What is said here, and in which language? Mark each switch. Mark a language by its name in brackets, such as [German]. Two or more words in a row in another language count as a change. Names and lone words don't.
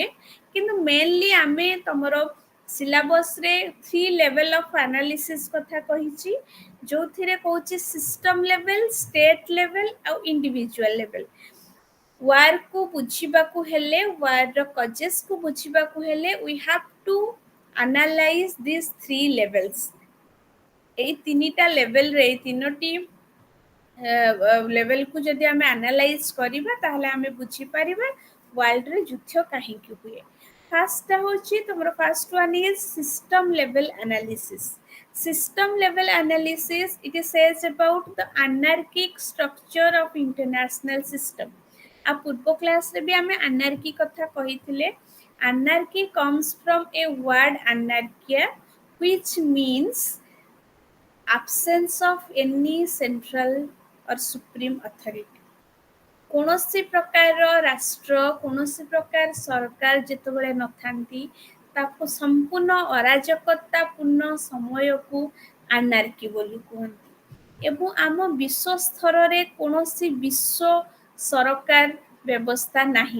[Odia] କିନ୍ତୁ ମେନଲି ଆମେ ତମର ସିଲାବସରେ 3 [English] level of analysis [Odia] କଥା କହିଛି, ଯୋଉଥିରେ କହୁଛି [English] system level, state level [Odia] ଆଉ [English] individual level. [Odia] ୱାରକୁ ବୁଝିବାକୁ ହେଲେ, ୱାରର କଜେସକୁ ବୁଝିବାକୁ ହେଲେ, [English] we have to analyze this 3 levels. [Odia] ଏଇ ତିନିଟା ଲେଭେଲରେ, ଏଇ ତିନୋଟି ଲେଭେଲକୁ ଯଦି ଆମେ ଆନାଲାଇଜ କରିବା ତାହେଲେ ଆମେ ବୁଝିପାରିବା ୱାର୍ଲଡରେ ଯୁଦ୍ଧ କାହିଁକି ହୁଏ। ଫାର୍ଷ୍ଟଟା ହେଉଛି ତମର, [English] first one is system level analysis. System level analysis, it says about the anarchic structure of international system. [Odia] ଆ ପୂର୍ବ କ୍ଲାସ ରେ ଭି ଆମେ ଆନାର୍କି କଥା କହିଥିଲେ। [English] Anarchy comes from a word anarchia, which means absence of any central or supreme authority. [Odia] କୌଣସି ପ୍ରକାର ରାଷ୍ଟ୍ର କୌଣସି ପ୍ରକାର ସରକାର ଯେତେବେଳେ ନଥାନ୍ତି ତାକୁ ସମ୍ପୂର୍ଣ୍ଣ ଅରାଜକତାପୂର୍ଣ୍ଣ ସମୟକୁ ଆନାର୍କି ବୋଲି କୁହନ୍ତି। ଏବଂ ଆମ ବିଶ୍ୱ ସ୍ତରରେ କୌଣସି ବିଶ୍ୱ ସରକାର ବ୍ୟବସ୍ଥା ନାହିଁ।